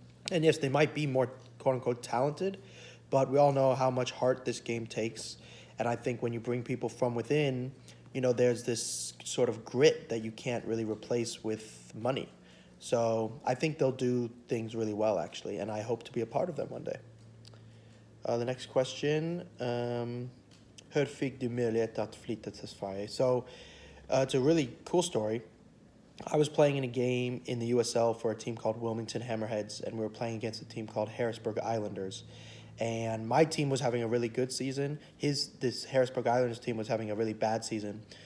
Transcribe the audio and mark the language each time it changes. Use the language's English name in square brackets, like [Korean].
[English] And yes, they might be more, quote unquote, talented, but we all know how much heart this game takes. And I think when you bring people from within, there's this sort of grit that you can't really replace with money. So I think they'll do things really well, actually, and I hope to be a part of them one day. The next question, [Swedish] hur fick du möjlighet att flytta till Sverige? [English] So it's a really cool story. I was playing in a game in the USL for a team called Wilmington Hammerheads, and we were playing against a team called Harrisburg Islanders. And my team was having a really good season. This Harrisburg Islanders team was having a really bad season.